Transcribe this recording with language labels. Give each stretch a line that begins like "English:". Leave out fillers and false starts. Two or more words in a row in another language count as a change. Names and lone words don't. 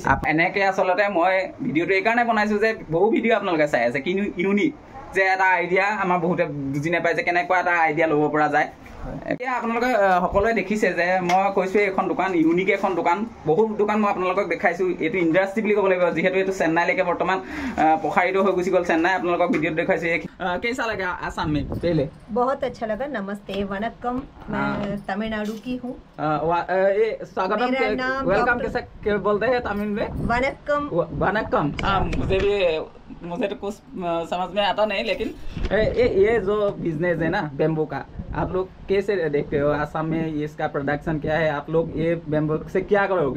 Assamese: এনেকৈ আচলতে মই ভিডিঅ'টো এইকাৰণে বনাইছোঁ যে বহু ভিডিঅ' আপোনালোকে চাই আছে কিন্তু ইউনিক যে এটা আইডিয়া আমাৰ বহুতে বুজি নাপায় যে কেনেকুৱা এটা আইডিয়া ল'ব পৰা যায় এতিয়া আপোনালোকে সকলোৱে দেখিছে যে মই কৈছোঁ এইখন দোকান ইউনিক এখন দোকান বহুত দোকান মই আপোনালোকক দেখাইছোঁ এইটো ইণ্ডাষ্ট্ৰি বুলি ক'ব লাগিব যিহেতু এইটো চেন্নাইলৈকে বৰ্তমান প্ৰসাৰিত হৈ গুচি গ'ল চেন্নাই আপোনালোকক ভিডিঅ'ত দেখাইছোঁ
Hindi: कैसा लगा आसाम में पहले बहुत अच्छा लगा नमस्ते वनक्कम मैं तमिलनाडु की हूँ स्वागतम वेलकम कैसे बोलते हैं तमिल में वनक्कम वनक्कम मुझे तो कुछ समझ में आता नहीं लेकिन ये जो बिजनेस है ना बेम्बू का आप लोग कैसे देखते हो आसाम में इसका प्रोडक्शन क्या है आप लोग ये बेम्बू से क्या करोगे